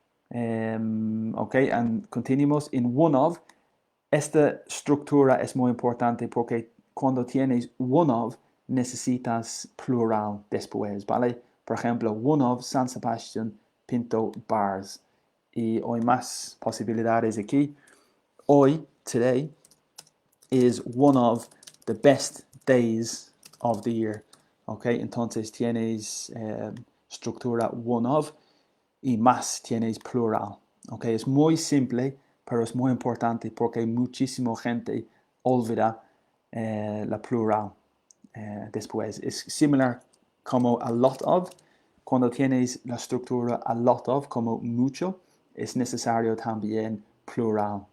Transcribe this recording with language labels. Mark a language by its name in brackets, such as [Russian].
[English] Ok, and [Spanish] continuamos [English] in one of. [Spanish] Esta estructura es muy importante porque cuando tienes one of, necesitas plural después, ¿vale? Por ejemplo, [English] one of San Sebastian Pinto Bars. [Spanish] Y hay más posibilidades aquí. [English] Hoy, today, is one of the best days of the year. [Spanish] Ok, entonces tienes estructura one of y más tienes plural. Ok, es muy simple, pero es muy importante porque muchísima gente olvida la plural después. Es similar como a lot of. Cuando tienes la estructura a lot of como mucho, es necesario también plural.